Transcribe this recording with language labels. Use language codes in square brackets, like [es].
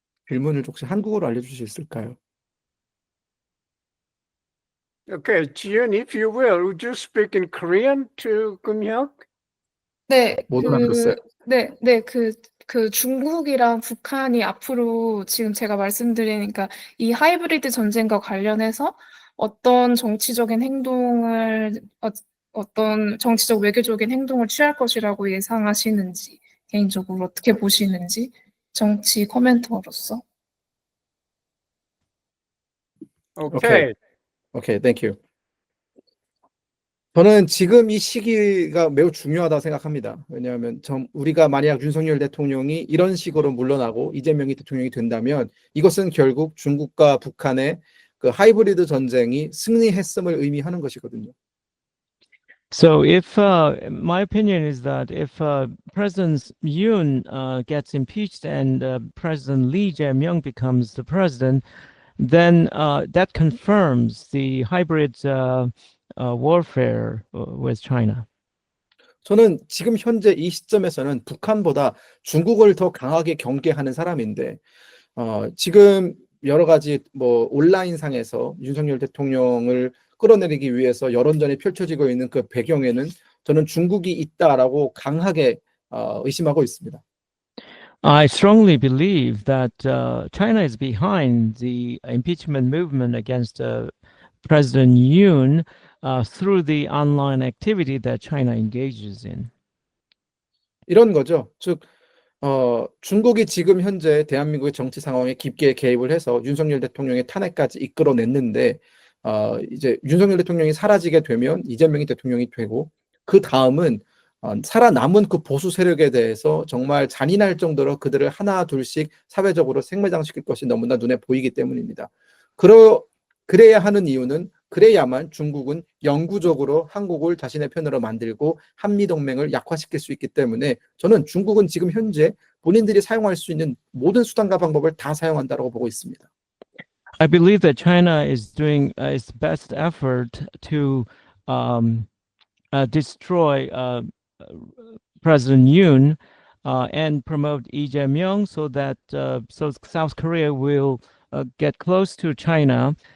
[ko] 질문을 혹시 한국어로 알려주실 수 있을까요? [en] Okay, Ji-yoon, if you will, would you speak in Korean to Keum-hyuk? [ko] 네, 못 알아들었어요. 그 중국이랑 북한이 앞으로 지금 제가 말씀드리니까 이 하이브리드 전쟁과 관련해서 어떤 정치적인 행동을, 어떤 정치적 외교적인 행동을 취할 것이라고 예상하시는지, 개인적으로 어떻게 보시는지, 정치 코멘터로서. [en] Okay. 오케이, 땡큐. [ko] 저는 지금 이 시기가 매우 중요하다고 생각합니다. 왜냐하면 우리가 만약 윤석열 대통령이 이런 식으로 물러나고 이재명이 대통령이 된다면 이것은 결국 중국과 북한의 그 하이브리드 전쟁이 승리했음을 의미하는 것이거든요. [en] So if my opinion is that if President Yoon gets impeached and President Lee Jae-myung becomes the president, then that confirms the hybrid warfare with China. [ko] 저는 지금 현재 이 시점에서는 북한보다 중국을 더 강하게 경계하는 사람인데 지금 여러 가지 뭐 온라인상에서 윤석열 대통령을 끌어내리기 위해서 여론전이 펼쳐지고 있는 그 배경에는 저는 중국이 있다라고 강하게 의심하고 있습니다. [en] I strongly believe that China is behind the impeachment movement against President Yoon through the online activity that China engages in. [ko] 이런 거죠. 즉 중국이 지금 현재 대한민국의 정치 상황에 깊게 개입을 해서 윤석열 대통령의 탄핵까지 이끌어냈는데 이제 윤석열 대통령이 사라지게 되면 이재명이 대통령이 되고 그 다음은 살아남은 그 보수 세력에 대해서 정말 잔인할 정도로 그들을 하나 둘씩 사회적으로 생매장시킬 것이 너무나 눈에 보이기 때문입니다. 그래야 하는 이유는 그래야만 중국은 영구적으로 한국을 자신의 편으로 만들고 한미동맹을 약화시킬 수 있기 때문에 저는 중국은 지금 현재 본인들이 사용할 수 있는 모든 수단과 방법을 다 사용한다고 보고 있습니다. [en] I believe that China is doing its best effort to destroy President Yoon and promote Lee Jae-myung so that so South Korea will get close to China